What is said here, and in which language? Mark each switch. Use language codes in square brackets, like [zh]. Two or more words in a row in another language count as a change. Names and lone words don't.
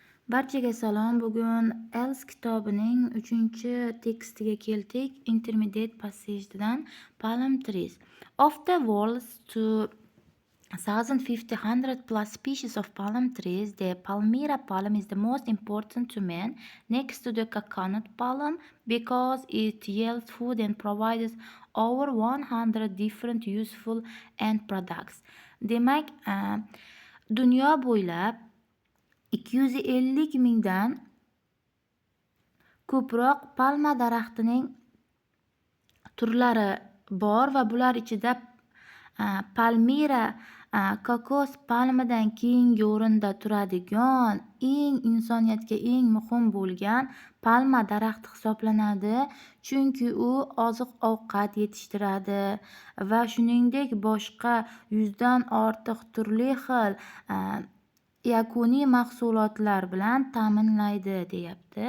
[uz] Barchaga salom. Bugun Els kitobining 3-tekstiga keldik. [en] Intermediate passage'dan palm trees. Of the world's 2,500 plus species of palm trees, the Palmyra palm is the most important to man, next to the coconut palm, because it yields food and provides over 100 different useful end products. [uz] Demak, dunyo bo'ylab 250 mingdan ko'proq palma daraxtining turlari bor va bular ichida Palmira kokos palmidan keyingi o'rinda turadigan insoniyatga eng muhim bo'lgan palma daraxti hisoblanadi, chunki u oziq-ovqat yetishtiradi va shuningdek boshqa 100 dan ortiq turli xil yakuniy mahsulotlar bilan ta'minlaydi deyapti.